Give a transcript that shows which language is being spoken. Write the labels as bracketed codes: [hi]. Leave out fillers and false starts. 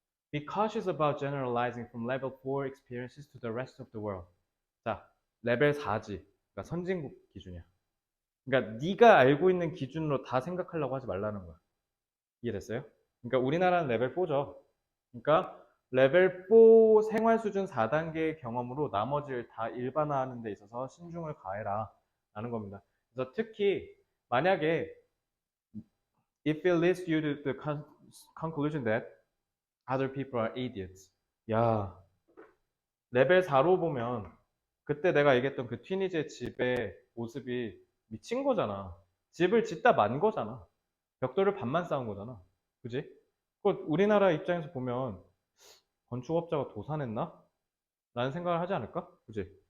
[en] Be cautious about generalizing from level 4 experiences to the rest of the world. [ko] 자, 레벨 4지. 그러니까 선진국 기준이야. 그러니까 네가 알고 있는 기준으로 다 생각하려고 하지 말라는 거야. 이해됐어요? 그러니까 우리나라는 레벨 4죠. 그러니까 레벨 4 생활 수준 4단계의 경험으로 나머지를 다 일반화하는 데 있어서 신중을 가해라 라는 겁니다. 그래서 특히 만약에 [en] if it leads you to the conclusion that other people are idiots. [ko] 야, 레벨 4로 보면 그때 내가 얘기했던 그 튀니지의 집의 모습이 미친 거잖아. 집을 짓다 만 거잖아. 벽돌을 반만 쌓은 거잖아. 그지? 우리나라 입장에서 보면 건축업자가 도산했나? 라는 생각을 하지 않을까? 그지?